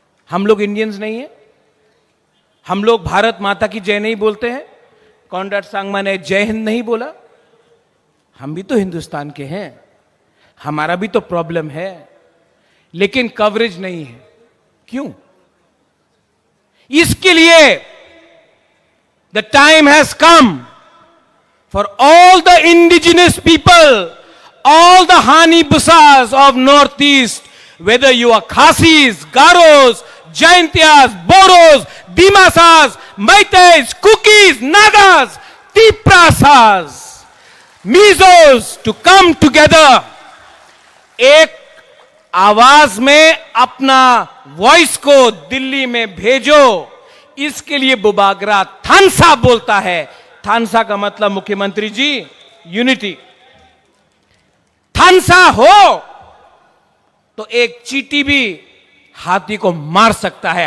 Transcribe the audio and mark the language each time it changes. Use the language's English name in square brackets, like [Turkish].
[Hindi] हम लोग इंडियंस नहीं है? हम लोग भारत माता की जय नहीं बोलते हैं? कॉनराड सांगमा ने जय हिंद नहीं बोला? हम भी तो हिंदुस्तान के हैं, हमारा भी तो प्रॉब्लम है, लेकिन कवरेज नहीं है। क्यों? इसके लिए [English] The time has come for all the indigenous people, all the Hani Busas of Northeast, whether you are Khasis, Garos, Jaintias, Boros, Dimasas, Maitais, Kukis, Nagas, Tiprasas, Mizos to come together. [Hindi] एक आवाज में अपना voice को दिल्ली में भेजो। इसके लिए बुबागरा थानसा बोलता है। थानसा का मतलब मुख्यमंत्री जी यूनिटी। थानसा हो तो एक चींटी भी हाथी को मार सकता है।